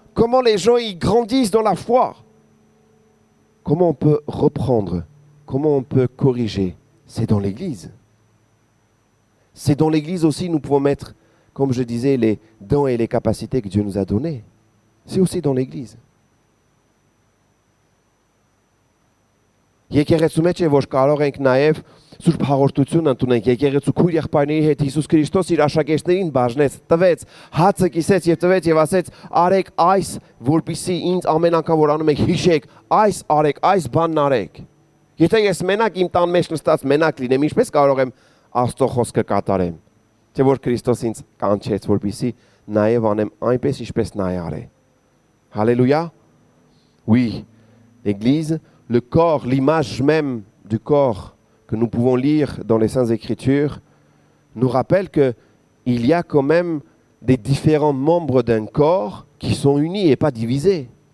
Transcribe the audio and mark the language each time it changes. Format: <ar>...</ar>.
<fr>Comment les gens y grandissent dans la foi. Comment on peut reprendre. Comment on peut corriger. C'est dans l'Église. C'est dans l'Église aussi que nous pouvons mettre, comme je disais, les dons et les capacités que Dieu nous a donnés. C'est aussi dans l'Église.</fr> <hy>Եկեղեցու մեջ է որ կարող ենք նաև Սուրբ հաղորդություն ընդունենք եկեղեցու քույր եղբայրների հետ Հիսուս Քրիստոս իր աշակերտներին բաժնեց, տվեց, հացը կիսեց եւ տվեց եւ ասեց արեք այս, որպեսզի ինձ ամեն անգամ որ անում եք հիշեք, այս արեք, այս բանն արեք։ Եթե ես մենակ իմ տան մեջ նստած մենակ լինեմ, ինչպես կարող եմ Աստծո խոսքը կատարեմ։ Թե որ Քրիստոս ինձ կանչեց, որպեսզի նաև անեմ այնպես ինչպես նա է արել։ Alléluia.</hy> <fr>Oui, l'Église, le corps, l'image même du corps que nous pouvons lire dans les Saintes Écritures, nous rappelle qu'il y a quand même des différents membres d'un corps qui sont unis et pas divisés.</fr>